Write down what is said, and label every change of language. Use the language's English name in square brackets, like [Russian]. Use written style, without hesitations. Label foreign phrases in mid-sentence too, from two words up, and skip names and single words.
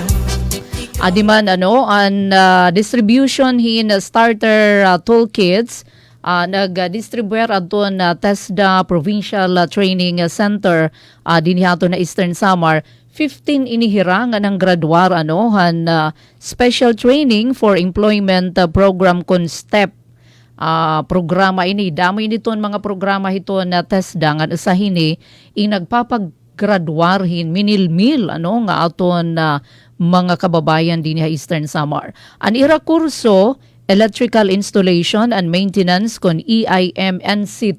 [Waray] Adiman ano an distribution hin starter toolkits nag-distribuer aton TESDA Provincial Training Center dinhi aton na Eastern Samar. 15 inihira nga ng graduar ano han special training for employment program kun STEP. Programa ini damo initon mga programa hito na TESDA nga usahin nagpapaggraduarhin minilmil ano nga aton mga kababayan din sa Eastern Samar. An ira kurso [English] electrical installation and maintenance [Waray] kon EIMNC2.